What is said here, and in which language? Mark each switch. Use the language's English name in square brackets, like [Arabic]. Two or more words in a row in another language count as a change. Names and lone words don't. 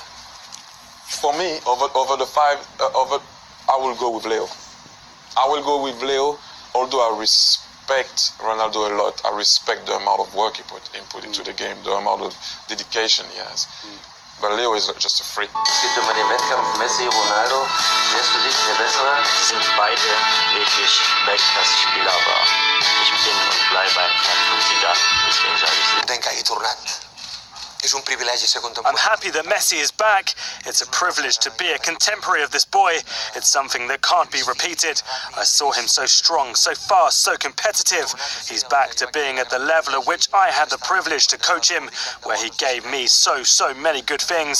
[English] For me, over the five, I will go with Leo. I will go with Leo, although I respect Ronaldo a lot. I respect the amount of work he put into the game, the amount of dedication he has. But Leo is just a freak. [German] Es gibt immer den Wettkampf Messi, Ronaldo. Wer ist für dich der Bessere? Sie sind beide wirklich Weltklasse-Spieler, aber ich bin und bleibe ein Fan von Zidane. Deswegen sage ich Zidane. [Catalan] Tenga i tornat. És un privilegi ser [English] I'm [Catalan] contemporani. [English] happy that Messi is back. It's a privilege to be a contemporary of this boy. It's something that can't be repeated. I saw him so strong, so fast, so competitive. He's back to being at the level at which I had the privilege to coach him, where he gave me so many good things.